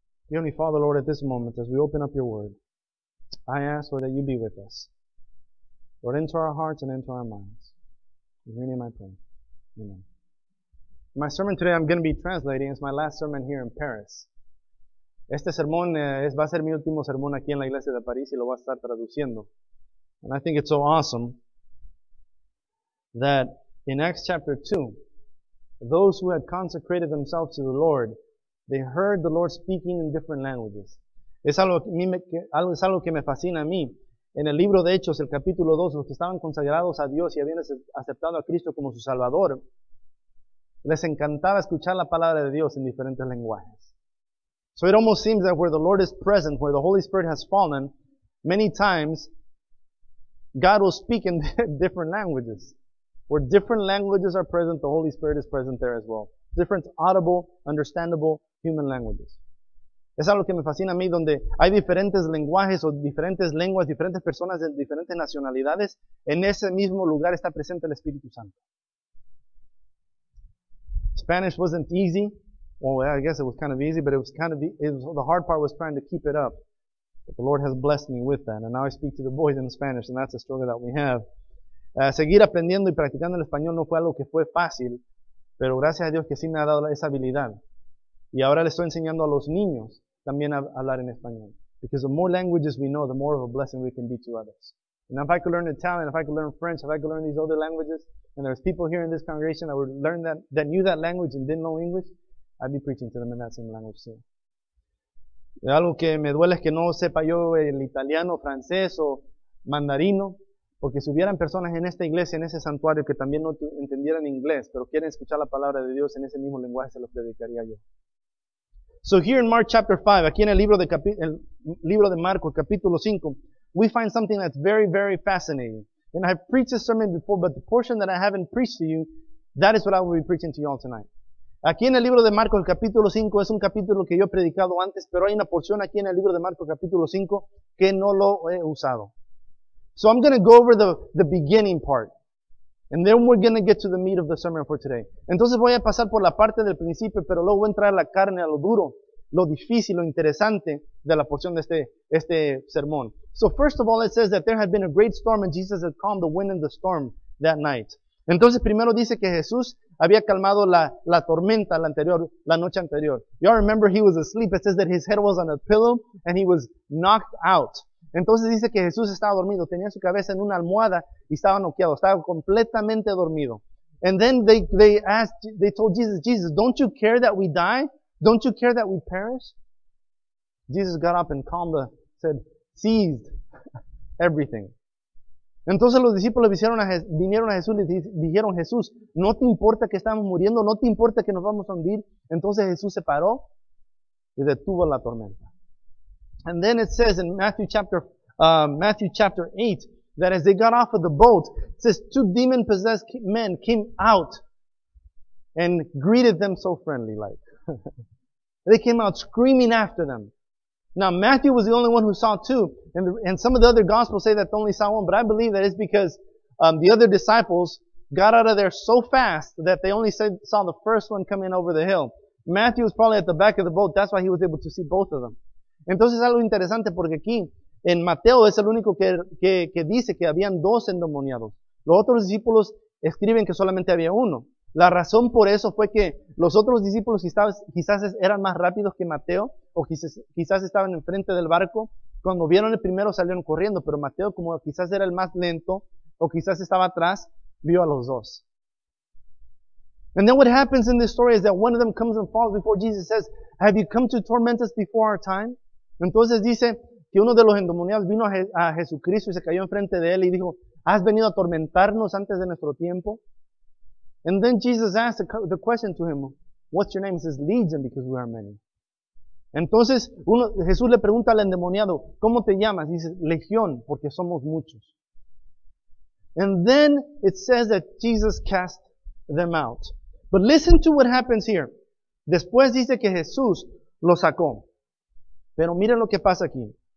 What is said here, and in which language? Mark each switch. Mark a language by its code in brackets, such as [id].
[en] Heavenly Father, Lord, at this moment, as we open up your word, I ask, Lord, that you be with us. Lord, into our hearts and into our minds. In your name I pray. Amen. My sermon today I'm going to be translating. It's my last sermon here in Paris. [es] Este sermón va a ser mi último sermón aquí en la iglesia de París y lo voy a estar traduciendo. [en] And I think it's so awesome that in Acts chapter 2, those who had consecrated themselves to the Lord, they heard the Lord speaking in different languages. [es] Es algo que me fascina a mí. En el libro de Hechos, el capítulo 2, los que estaban consagrados a Dios y habían aceptado a Cristo como su Salvador, les encantaba escuchar la palabra de Dios en diferentes lenguajes. [en] So it almost seems that where the Lord is present, where the Holy Spirit has fallen, many times God will speak in different languages. Where different languages are present, the Holy Spirit is present there as well. Different audible, understandable human languages. [es] Es algo que me fascina a mí, donde hay diferentes lenguajes o diferentes lenguas, diferentes personas de diferentes nacionalidades. En ese mismo lugar está presente el Espíritu Santo. [en] Spanish wasn't easy. Well, I guess it was kind of easy, but the hard part was trying to keep it up. But the Lord has blessed me with that. And now I speak to the boys in Spanish, and that's a struggle that we have. [es] Seguir aprendiendo y practicando el español no fue algo que fue fácil, pero gracias a Dios que sí me ha dado esa habilidad. Y ahora le estoy enseñando a los niños también a hablar en español. [en] Because the more languages we know, the more of a blessing we can be to others. And if I could learn Italian, if I could learn French, if I could learn these other languages, and there's people here in this congregation that would learn that knew that language and didn't know English, I'd be preaching to them in that same language too. [es] Y algo que me duele es que no sepa yo el italiano, francés o mandarino, porque si hubieran personas en esta iglesia, en ese santuario, que también no entendieran inglés, pero quieren escuchar la palabra de Dios en ese mismo lenguaje, se los predicaría yo. [en] So here in Mark chapter 5, [es] aquí en el libro de Marcos, capítulo 5, [en] we find something that's very, very fascinating. And I've preached this sermon before, but the portion that I haven't preached to you, that is what I will be preaching to you all tonight. [es] Aquí en el libro de Marcos, el capítulo 5, es un capítulo que yo he predicado antes, pero hay una porción aquí en el libro de Marcos, capítulo 5, que no lo he usado. [en] So I'm going to go over the beginning part. And then we're going to get to the meat of the sermon for today. [es] Entonces voy a pasar por la parte del principio, pero luego voy a entrar a la carne, a lo duro, lo difícil, lo interesante de la porción de este sermón. [en] So first of all, it says that there had been a great storm and Jesus had calmed the wind and the storm that night. [es] Entonces primero dice que Jesús había calmado la tormenta la noche anterior. [en] Y'all remember he was asleep. It says that his head was on a pillow and he was knocked out. [es] Entonces dice que Jesús estaba dormido, tenía su cabeza en una almohada y estaba noqueado, estaba completamente dormido. [en] And then they told Jesus, don't you care that we die? Don't you care that we perish? Jesus got up and said, seized everything. [es] Entonces los discípulos vinieron a Jesús y le dijeron, Jesús, ¿no te importa que estamos muriendo? ¿No te importa que nos vamos a hundir? Entonces Jesús se paró y detuvo la tormenta. [en] And then it says in Matthew chapter 8, that as they got off of the boat, it says 2 demon-possessed men came out and greeted them so friendly like. They came out screaming after them. Now Matthew was the only one who saw 2, and some of the other gospels say that they only saw 1, but I believe that it's because the other disciples got out of there so fast that they only saw the first one coming over the hill. Matthew was probably at the back of the boat, that's why he was able to see both of them. [es] Entonces es algo interesante porque aquí en Mateo es el único que dice que habían 2 endemoniados. Los otros discípulos escriben que solamente había 1. La razón por eso fue que los otros discípulos quizás eran más rápidos que Mateo o quizás estaban enfrente del barco. Cuando vieron el primero salieron corriendo, pero Mateo, como quizás era el más lento o quizás estaba atrás, vio a los 2. [en] And then what happens in this story is that one of them comes and falls before Jesus, says, have you come to torment us before our time? [es] Entonces dice que uno de los endemoniados vino a Jesucristo y se cayó enfrente de él y dijo, ¿has venido a atormentarnos antes de nuestro tiempo? [en] And then Jesus asked the question to him, what's your name? He says, Legion, because we are many. [es] Entonces Jesús le pregunta al endemoniado, ¿cómo te llamas? Dice, Legión, porque somos muchos. [en] And then it says that Jesus cast them out. But listen to what happens here. [es] Después dice que Jesús los sacó. Pero miren lo que pasa aquí.